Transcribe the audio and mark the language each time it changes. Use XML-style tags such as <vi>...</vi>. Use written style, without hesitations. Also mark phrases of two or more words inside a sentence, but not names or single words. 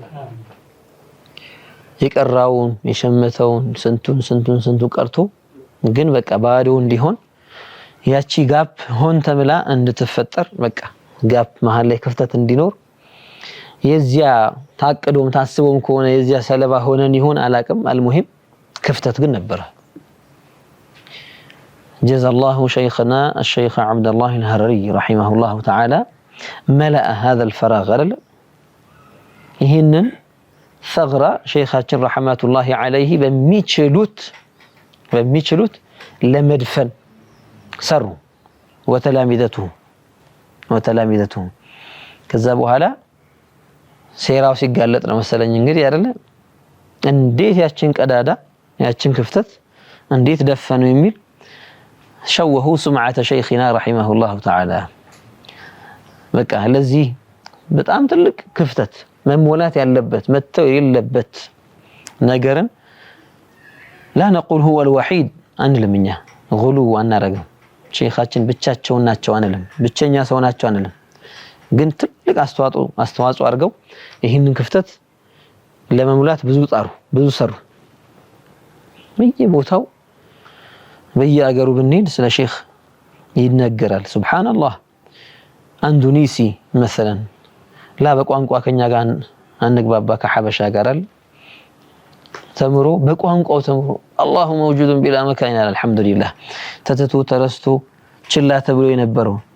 <am>ይቀራውን የሸመተውን ስንቱን ቀርቶ ግን በቃ ባዶ እንዲሆን ያቺ ጋፕ ሆን ተብላ እንድትፈጠር በቃ ጋፕ መሃል ላይ ክፍተት እንዲኖር የዚያ ታቀዶም ታስቦም ከሆነ የዚያ ሰለባ ሆነን ይሆን አላቅም አልሙሂም ክፍተት ግን ነበር</am> <ar>جزا الله شيخنا الشيخ عبد الله الهرري رحمه الله تعالى ملأ هذا الفراغ</ar> <am>ይህንን ثغرة شيخاችን</am> <ar>رحمة الله عليه</ar> <am>በሚችሉት ለመድፈን ሰሩ وتلامذته ከዛ በኋላ ሴራው ሲጋለጥ ነው መሰለኝ እንግዲህ አይደለ እንዴት ያችን ቀዳዳ ያችን ክፍተት እንዴት ደፈኑ የሚል</am> <ar>شوهوا سمعة شيخنا رحمه الله تعالى</ar> <am>በቃ ለዚህ በጣም ትልቅ ክፍተት መሞላት ያለበት መተው የሌለበት ነገርን</am> <ar>لا نقول هو الوحيد</ar> <am>አንልምኛ غلو አናረግም ሼኻችን ብቻቸውን ናቸው አንልም ብቸኛ ሰው ናቸው አንልም ግን ትልቅ አስተዋጽኦ አድርገው ይሄንን ክፍተት ለመሙላት ብዙ ሰሩ በየቦታው በየአገሩ ብንሄድ ስለ ሼኽ ይነገራል ሱብሃንአላህ አንዱኒሲ مثلا ላ በቋንቋ ከኛ ጋር አንግባባ ከሐበሻ ጋር አይደል ተምሮ በቋንቋው ተምሮ</am> <ar>الله موجود بلا مكان</ar> <am>አልሐምዱሊላህ ተተቱ ተረስቶ ችላ ተብሎ የነበረው</am>